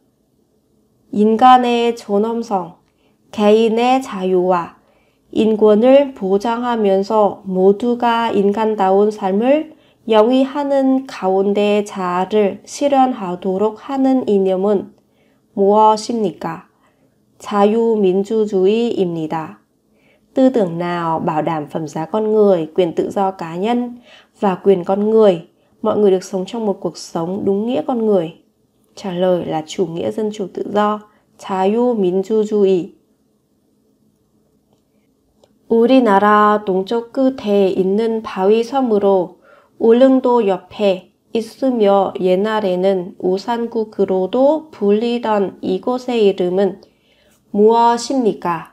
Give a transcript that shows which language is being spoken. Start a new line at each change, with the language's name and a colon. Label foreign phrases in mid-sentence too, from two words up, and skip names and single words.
Korean: 인간의 존엄성, 개인의 자유와 인권을 보장하면서 모두가 인간다운 삶을 영위하는 가운데 자아를 실현하도록 하는 이념은 무엇입니까? 자유민주주의입니다.
Vietnamese: Tư tưởng nào bảo đảm phẩm giá con người, quyền tự do cá nhân và quyền con người, mọi người được sống trong một cuộc sống đúng nghĩa con người? Trả lời là chủ nghĩa dân chủ tự do,
Korean: 자유민주주의. 우리나라 동쪽 끝에 있는 바위 섬으로 울릉도 옆에 있으며 옛날에는 우산국으로도 불리던 이곳의 이름은 무엇입니까?